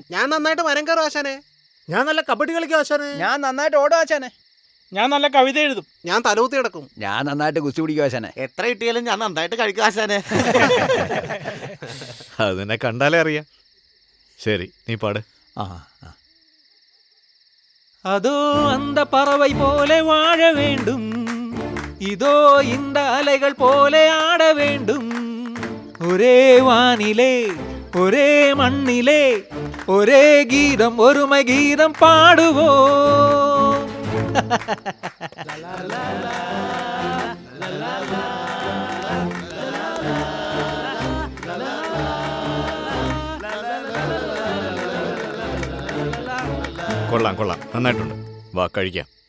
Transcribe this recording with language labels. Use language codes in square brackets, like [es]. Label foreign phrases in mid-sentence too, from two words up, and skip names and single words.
[ml] ഞാൻ നന്നായിട്ട് മരം കയറും ആശാനെ. ഞാൻ നല്ല കബഡി കളിക്കും ആശാനെ. ഞാൻ നന്നായിട്ട് ഓടും ആശാനെ. ഞാൻ നല്ല കവിത എഴുതും. ഞാൻ തലൂത്തി കിടക്കും. ഞാൻ നന്നായിട്ട് കുസ്തി പിടിക്കും ആശാനെ. എത്ര കിട്ടിയാലും ഞാൻ നന്നായിട്ട് കഴിക്കും ആശാനെ. അതിനെ കണ്ടാലേ അറിയാം. ശരി, നീ പാട്. [ta] அதோ அந்த பறவை போல வாழ வேண்டும், இதோ இந்த அலைகள் போல ஆட வேண்டும். ஒரே வானிலே ஒரே மண்ணிலே ஒரே கீதம், ஒருமை கீதம் பாடுவோம். [ml] കൊള്ളാം കൊള്ളാം, നന്നായിട്ടുണ്ട്. വാ കഴിക്കാം.